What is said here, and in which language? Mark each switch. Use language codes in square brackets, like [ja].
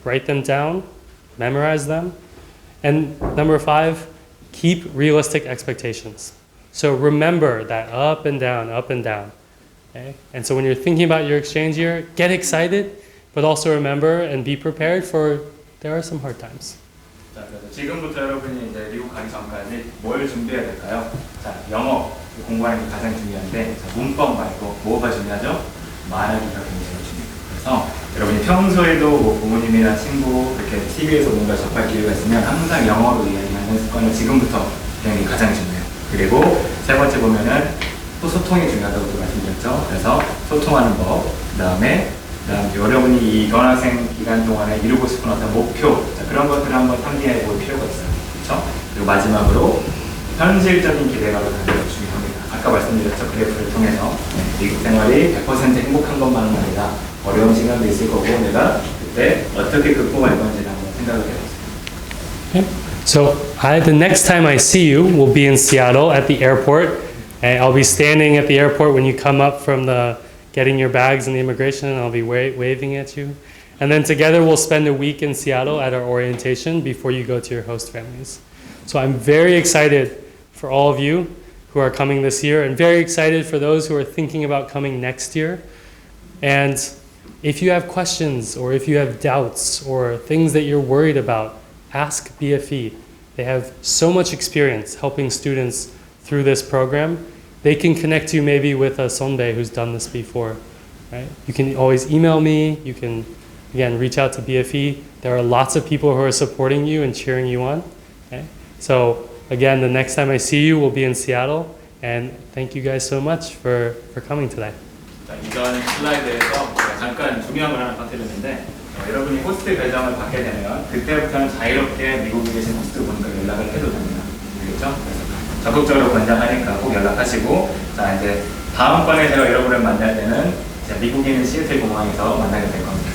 [en] Write them down, memorize them. And number 5, keep realistic expectations. So remember that up and down, up and down. Okay? And so when you're thinking about your exchange year, get excited, but also remember and be prepared for there are some hard times. [ko] 자, 그래서 지금부터 여러분이 이제 미국 가기 전까지 뭘 준비해야 될까요? 자, 영어 공부하는 게 가장 중요한데 자, 문법 말고 뭐가 중요하죠? 말하기가 굉장히 중요해요. 그래서 여러분이 평소에도 뭐 부모님이나 친구 이렇게 TV에서 뭔가 접할 기회가 있으면 항상 영어로 이야기하는 습관을 지금부터 배우는 게 가장 중요해요. 그리고 세 번째 보면은 또 소통이 중요하다고 말씀드렸죠. 그래서 소통하는 법, 그다음에 여러분이 이 교환학생 기간 동안에 이루고 싶은 어떤 목표 자, 그런 것들을 한번 상기해 볼 필요가 있어요. 그렇죠? 그리고 마지막으로 현실적인 기대감을 갖는 것이 중요합니다. 아까 말씀드렸죠. 그래프를 통해서 미국 생활이 100% 행복한 것만은 아니라 어려운 시간도 있을 거고 내가 그때 어떻게 극복할 건지를 한번 생각을 해보세요. [en] Okay. So the next time I see you will be in Seattle at the airport. And I'll be standing at the airport when you come up from getting your bags and the immigration, and I'll be waving at you. And then together we'll spend a week in Seattle at our orientation before you go to your host families. So I'm very excited for all of you who are coming this year and very excited for those who are thinking about coming next year. And if you have questions or if you have doubts or things that you're worried about, ask BFE. They have so much experience helping students through this program. They can connect you maybe with a Sonbei who's done this before. Right? You can always email me. You can, again, reach out to BFE. There are lots of people who are supporting you and cheering you on. Okay? So again, the next time I see you, we'll be in Seattle. And thank you guys so much for coming today. [ko] 자, 이전 슬라이드에서 잠깐 중요한 걸 하나 빠뜨렸는데 여러분이 호스트 결정을 받게 되면 그때부터는 자유롭게 미국에 계신 호스트분과 연락을 해도 됩니다. 알겠죠? 그래서 적극적으로 권장하니까 꼭 연락하시고 자 이제 다음번에 제가 여러분을 만날 때는 미국에 있는 시애틀 공항에서 만나게 될 겁니다.